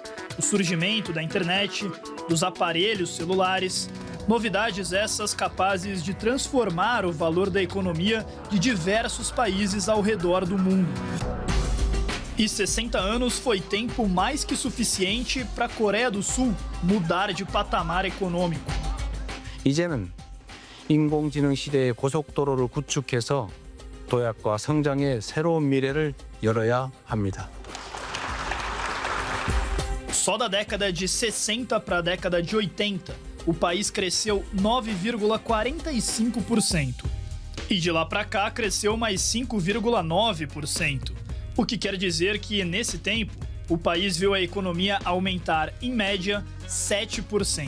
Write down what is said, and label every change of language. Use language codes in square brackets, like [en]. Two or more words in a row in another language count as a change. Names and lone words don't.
[pt] O surgimento da internet, dos aparelhos celulares, novidades essas capazes de transformar o valor da economia de diversos países ao redor do mundo. E 60 anos foi tempo mais que suficiente para a Coreia do Sul mudar de patamar econômico. [ko] 이제는 인공지능 시대의 고속도로를 구축해서 도약과 성장의 새로운 미래를 열어야 합니다. [pt] Só da década de 60 para a década de 80, o país cresceu 9,45%. E de lá para cá cresceu mais 5,9%. O que quer dizer que, nesse tempo, o país viu a economia aumentar, em média, 7%.